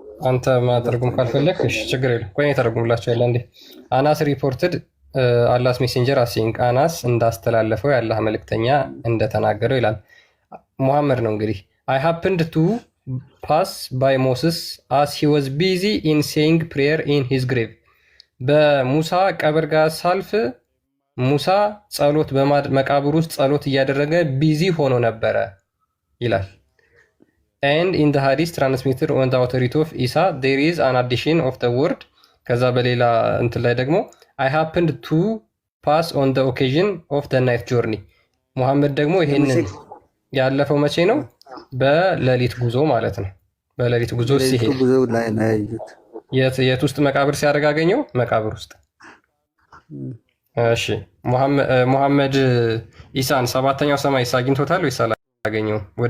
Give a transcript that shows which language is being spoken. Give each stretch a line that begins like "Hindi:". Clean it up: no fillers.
Amharic: አንተ ማተርጉም ካልፈለክ እሺ ችግር የለም። ቆይ ተርጉምላቸው ያለ እንዴ አናስ ሪፖርትድ አላስ ሜሴንጀር አሲንግ አናስ እንዳስተላለፈው ያላህ መልእክተኛ እንደተናገረው ይላል። ሙሐመድ ነው እንግዲህ
English: I happened to pass by Moses as he was busy in saying prayer in his grave.
Amharic: በሙሳ ቀብር ጋር ሳልፍ ሙሳ ጸሎት በመቃብር ውስጥ ጸሎት እያደረገ ቢዚ ሆኖ ነበረ ይላል።
English: And in the hadith transmitted on the authority of Isa there is an addition of the word
Amharic: ከዛ በሌላ እንትን ላይ ደግሞ
English: I happened to pass on the occasion of the night journey.
Amharic: ሙሐመድ ደግሞ ይሄንን ያለፈው መቼ ነው? በሌሊት ጉዞ ማለት ነው። በሌሊት ጉዞ ሲሄድ ጉዞ ላይ ነው ያዩት። የት ውስጥ መቃብር ሲያደርግ አገኘው? መቃብር ውስጥ። እሺ ሙሐመድ ኢሳን ሰባተኛው ሰማይ አግኝቶታል ወይስ አላገኘውም?